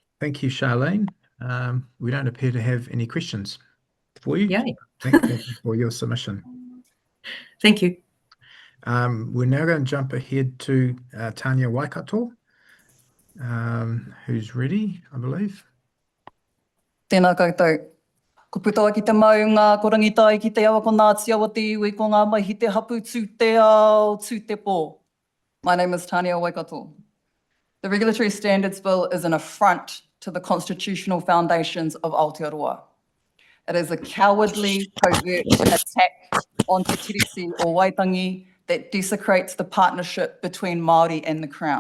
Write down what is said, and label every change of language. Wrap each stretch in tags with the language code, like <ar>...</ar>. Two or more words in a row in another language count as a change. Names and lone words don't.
<en>Thank you, Charlene. We don't appear to have any questions for you. Yay. Thank you for your submission. Thank you. We're now going to jump ahead to Tanya Waikato, who's ready, I believe.</en> <mi>Tēnā koutou. Ko putoa ki te maunga, ko rangitai ki te awa ko Ngāti awa te iwi, ko ngā mai hi te hapu tū te ao, tū te pō.</mi> <en>My name is Tania Waikato. The Regulatory Standards Bill is an affront to the constitutional foundations of Aotearoa. It is a cowardly, covert attack on Te Tiriti o Waitangi that desecrates the partnership between Māori and the Crown.</en>